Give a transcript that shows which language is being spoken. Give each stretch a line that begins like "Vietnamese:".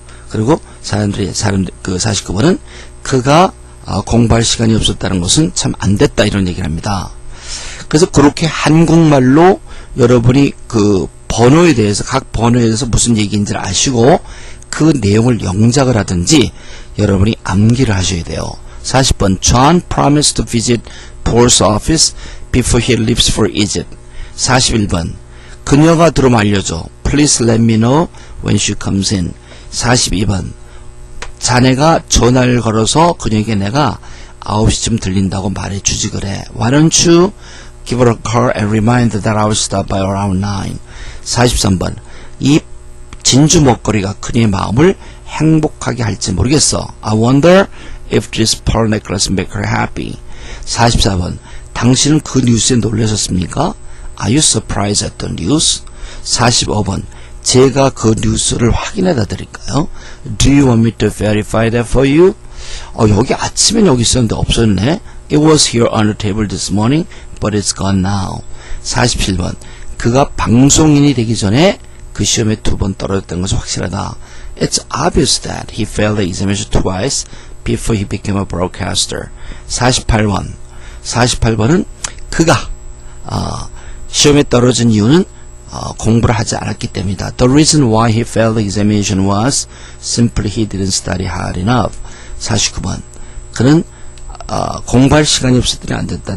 Korean: 그리고 그 49번은 그가 공부할 시간이 없었다는 것은 참 안 됐다. 이런 얘기를 합니다. 그래서 그렇게 한국말로 여러분이 그 번호에 대해서 각 번호에 대해서 무슨 얘기인지를 아시고 그 내용을 영작을 하든지 여러분이 암기를 하셔야 돼요.
English: 40번 John promised to visit Paul's office before he leaves for Egypt.
Korean: 41번 그녀가 들어오면 알려줘.
English: Please let me know when she comes in.
Korean: 42번 자네가 전화를 걸어서 그녀에게 내가 9시쯤 들린다고 말해주지 그래.
English: Why don't you give her a call and remind her that I will stop by around 9.
Korean: 43번 이 진주 목걸이가 그녀의 마음을 행복하게 할지 모르겠어.
English: I wonder if this pearl necklace make her happy.
Korean: 44번 당신은 그 뉴스에 놀라셨습니까?
English: Are you surprised at the news?
Korean: 45번 제가 그 뉴스를 확인해다 드릴까요?
English: Do you want me to verify that for you?
Korean: 여기 아침엔 여기 있었는데 없었네.
English: It was here on the table this morning, but it's gone now.
Korean: 47번 그가 방송인이 되기 전에 그 시험에 2번 떨어졌다는 것은 확실하다.
English: It's obvious that he failed the examination twice before he became a broadcaster.
Korean: 48번은 그가 시험에 떨어진 이유는 공부를 하지 않았기 때문이다.
English: The reason why he failed the examination was simply he didn't study hard enough.
Korean: 49번 그는 공부할 시간이 없었더니 안 됐다.